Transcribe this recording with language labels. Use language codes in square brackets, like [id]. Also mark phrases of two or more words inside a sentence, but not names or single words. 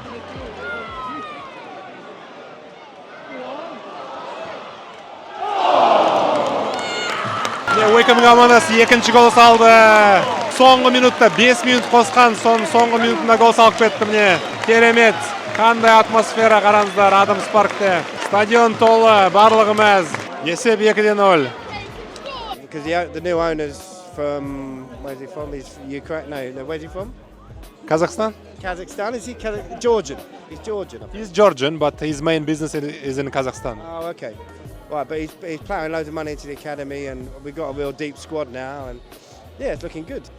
[kk] Уикхэм командасы екінші гол салды. Соңғы минутта 5 минут қосқан, соңғы минутында гол салып кетті. Міне керемет. Қандай атмосфера қараңыздар Адамс паркте. Стадион толы, барлығы мәз. Есеп 2-0. [en] Because the new owner's from, where's he from? He's Ukraine. No, where's he from? Kazakhstan? Kazakhstan. Is he Georgian? He's Georgian. He's Georgian, but his main business is in Kazakhstan. Oh, okay. Right, but he's plowing loads of money into the academy, and we've got a real deep squad now, and yeah, it's looking good.